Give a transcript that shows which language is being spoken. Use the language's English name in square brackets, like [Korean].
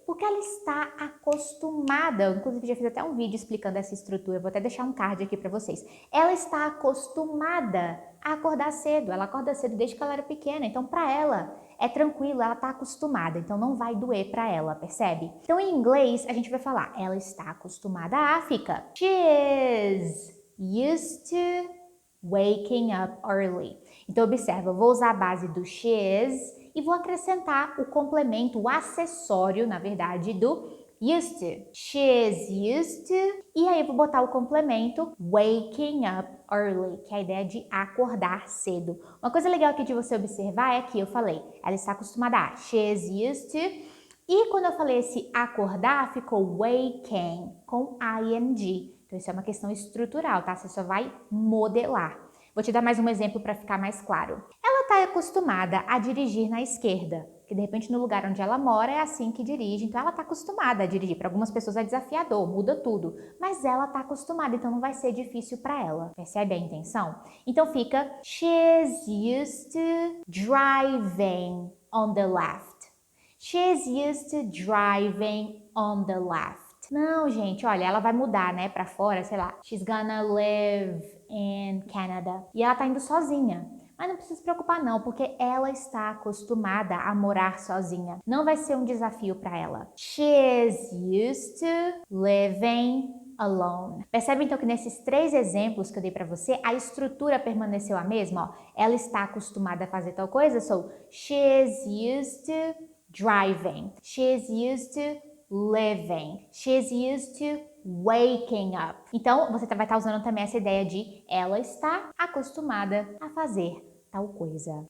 [Portuguese] Porque ela está acostumada. Eu, inclusive, já fiz até um vídeo explicando essa estrutura. Vou até deixar um card aqui para vocês. Ela está acostumada a acordar cedo. Ela acorda cedo desde que ela era pequena. Então, para ela, é tranquilo. Ela está acostumada. Então, não vai doer para ela, percebe? Então, em inglês, a gente vai falar ela está acostumada a fica. [English] She is used to waking up early. [Portuguese] Então, observa, eu vou usar a base do she is e vou acrescentar o complemento, o acessório, na verdade, do used to. [English] She is used to. [Portuguese] E aí eu vou botar o complemento [English] waking up early, [Portuguese] que é a ideia de acordar cedo. Uma coisa legal aqui de você observar é que eu falei, ela está acostumada a [English] she is used to. [Portuguese] E quando eu falei esse acordar, ficou waking, com ing. Então isso é uma questão estrutural, tá? Você só vai modelar. Vou te dar mais um exemplo para ficar mais claro. Ela está acostumada a dirigir na esquerda, que de repente no lugar onde ela mora é assim que dirige, então ela está acostumada a dirigir. Para algumas pessoas é desafiador, muda tudo, mas ela está acostumada, então não vai ser difícil para ela. Percebe a intenção? Então fica [English] she's used to driving on the left. She's used to driving on the left. [Portuguese] Não, gente, olha, ela vai mudar, né, pra fora, sei lá. [English] She's gonna live in Canada. [Portuguese] E ela tá indo sozinha. Mas não precisa se preocupar não, porque ela está acostumada a morar sozinha. Não vai ser um desafio para ela. [English] She is used to living alone. [Portuguese] Percebe então que nesses 3 exemplos que eu dei para você, a estrutura permaneceu a mesma? Ó. Ela está acostumada a fazer tal coisa, [English] so she is used to driving. She is used to living. She is used to waking up. [Portuguese] Então, você vai estar usando também essa ideia de ela está acostumada a fazer tal coisa.